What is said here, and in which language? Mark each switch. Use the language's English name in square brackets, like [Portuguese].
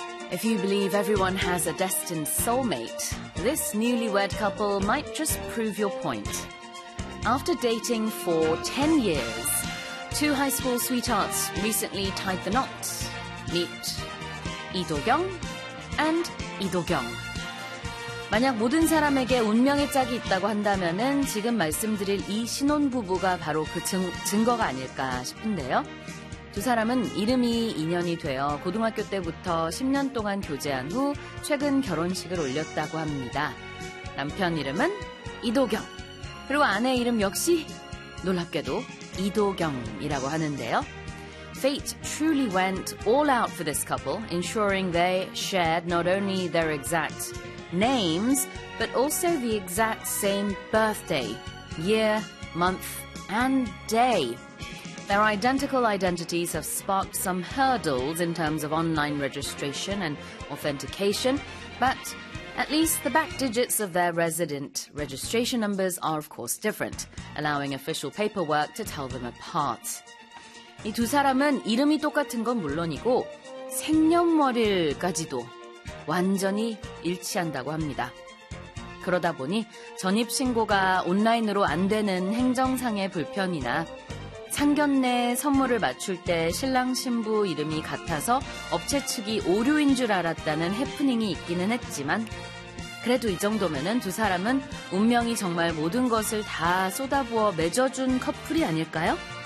[English] If you believe everyone has a destined soulmate, this newlywed couple might just prove your point. After dating for 10 years, two high school sweethearts recently tied the knot. Meet Lee Do-kyung and Lee Do-kyung. [Korean] 만약 모든 사람에게 운명의 짝이 있다고 한다면은 지금 말씀드릴 이 신혼부부가 바로 그 증거가 아닐까 싶은데요. 두 사람은 이름이 인연이 되어 고등학교 때부터 10년 동안 교제한 후 최근 결혼식을 올렸다고 합니다. 남편 이름은 이도경. 그리고 아내 이름 역시 놀랍게도 이도경이라고 하는데요. [English] Fate truly went all out for this couple, ensuring they shared not only their exact names, but also the exact same birthday, year, month, and day. Their identical identities have sparked some hurdles in terms of online registration and authentication, but at least the back digits of their resident registration numbers are of course different, allowing official paperwork to tell them apart. [Korean] 이 두 사람은 이름이 똑같은 건 물론이고 생년월일까지도 완전히 일치한다고 합니다. 그러다 보니 전입신고가 온라인으로 안 되는 행정상의 불편이나 상견례 선물을 맞출 때 신랑 신부 이름이 같아서 업체 측이 오류인 줄 알았다는 해프닝이 있기는 했지만 그래도 이 정도면은 두 사람은 운명이 정말 모든 것을 다 쏟아부어 맺어준 커플이 아닐까요?